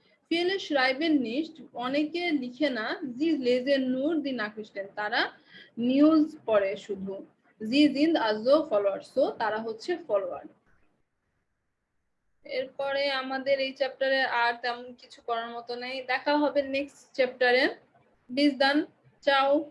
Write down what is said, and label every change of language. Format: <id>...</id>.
<de>viele schreiben nicht,</de> <bn>অনেকে লিখে না।</bn> <de>sie lesen nur die Nachrichten,</de> <bn>তারা নিউজ পড়ে শুধু।</bn> <de>sie sind also followers, so</de> <bn>তারা হচ্ছে ফলোয়ার। এরপরে আমাদের এই চ্যাপ্টারে আর তেমন কিছু করার মতো নেই, দেখা হবে নেক্সট চ্যাপ্টারে।</bn> <de>bis dann, ciao.</de>